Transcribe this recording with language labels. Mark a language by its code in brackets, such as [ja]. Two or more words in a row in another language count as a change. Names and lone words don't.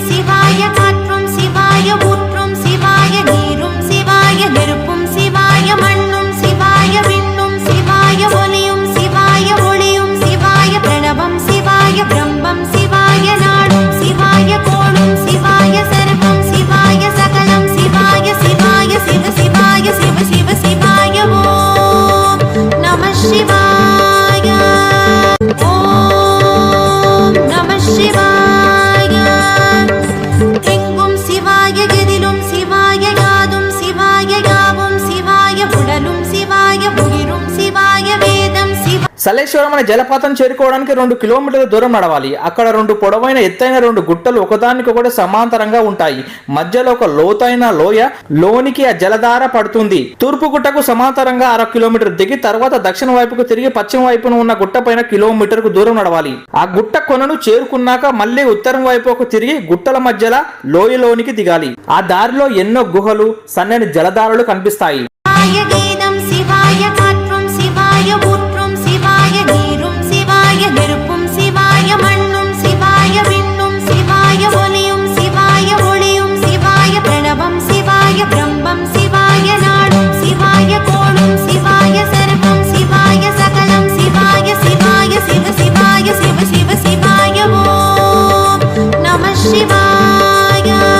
[ta] சிவாய காற்றும் சிவாய ஊற்றும் சிவாய நீரும் சிவாய நெருப்பும் சிவாய மண்ணும் சிவாய விண்ணும் சிவாய ஒலியும் சிவாய ஒளியும் சிவாய பிரணவம் சிவாய பிரம்மம் சிவாய நாடும் சிவாய கோளும் சிவாய சர்வம் சிவாய சகலம் சிவாய சிவாய சிவ சிவாய சிவ சிவ சிவாய ஓம் நம சிவாய ஓம் நம சிவாய எங்கும் சிவாய எதிலும் சிவாய யாதும் சிவாய யாவும் சிவாய உடலும் சிவாய உயிரும் சிவாய வேதம் சிவ [te] సలేశ్వరం అనే జలపాతం చేరుకోవడానికి 2 కిలోమీటర్ల దూరం నడవాలి. అక్కడ 2 పొడవైన ఎత్తైన 2 గుట్టలు ఒకదానికొకటి సమాంతరంగా ఉంటాయి. మధ్యలో ఒక లోతైన లోయ, లోనికి ఆ జలధార పడుతుంది. తూర్పు గుట్టకు సమాంతరంగా 1/2 కిలోమీటర్ దిగి తర్వాత దక్షిణ వైపుకు తిరిగి పశ్చిమ వైపున ఉన్న గుట్ట పైన కిలోమీటర్కు దూరం నడవాలి. ఆ గుట్ట కొనను చేరుకున్నాక మళ్ళీ ఉత్తరం వైపుకు తిరిగి గుట్టల మధ్యలో లోయలోనికి దిగాలి. ఆ దారిలో ఎన్నో గుహలు, సన్నని జలధారలు కనిపిస్తాయి. [ta] சிவாய கீதம் சிவாய காற்றும் சிவாய ஊற்றும் சிவாய நீரும் சிவாய நெருப்பும் சிவாய மண்ணும் சிவாய விண்ணும் சிவாய ஒலியும் சிவாய ஒளியும் சிவாய பிரணவம் சிவாய பிரம்மம் சிவாய நாடும் சிவாய கோளும் சிவாய சர்வம் சிவாய சகலம் சிவாய சிவாய சிவ சிவாய சிவ சிவ சிவாய ஓம் நம சிவாய